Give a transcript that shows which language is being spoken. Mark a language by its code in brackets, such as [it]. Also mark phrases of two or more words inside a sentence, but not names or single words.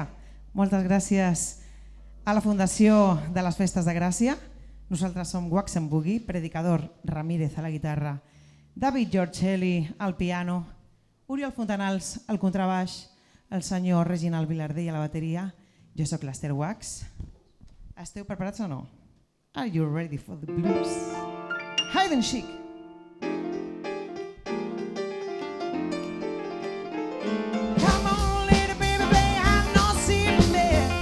[ca] Moltes gràcies a la Fundació de les Festes de Gràcia. Nosaltres som Wax and Boogie, Predicador Ramírez a la guitarra, David Giorgelli al piano, Oriol Fontanals al contrabaix, el senyor Reginald Vilardell a la bateria. Jo sóc l'Ester Wax. Esteu preparats o no? [en] Are you ready for the blues? Hide and Chic. Come on, little baby, play hide and seek me.